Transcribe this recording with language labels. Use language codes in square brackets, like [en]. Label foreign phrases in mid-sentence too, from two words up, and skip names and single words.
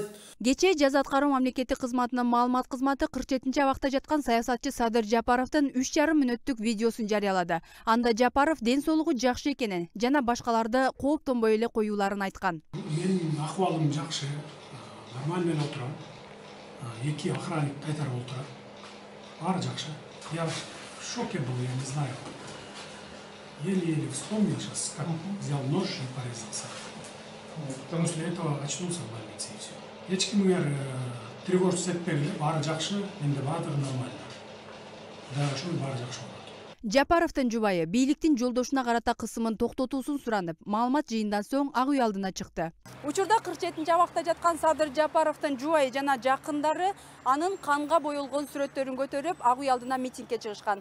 [ky] Кечээ Жаза аткаруу мамлекеттик кызматынын маалымат кызматы 47 абакта жаткан саясатчы Садыр Жапаровдун 3,5 мүнөттүк видеосун жарыялады. Анда Жапаров ден соолугу жакшы экенин жана башкаларды кооптонбой эле коюуларын айткан. Менин акыбалым жакшы, нормально эле отурам. 2 охранник кайтарып отурат. Баары жакшы. [ru] Я в шоке был, я не знаю. Еле-еле вспомнил сейчас, как взял нож и порезался. Потому что после этого очнулся в больнице и все. [ky] Эч ким тревожиться этпегиле, баары жакшы, менде баардыгы нормально. Дагы ошол баары жакшы болот. Жапаровдун жубайы бийликтин жолдошуна карата кысымын токтотуусун суранып, маалымат жыйындан соң ак үй алдына чыкты. Учурда 47 абакта жаткан Садыр Жапаровдун жубайы жана жакындары анын канга боелгон сүрөттөрүн көтөрүп, ак үй алдына митингге чыгышкан.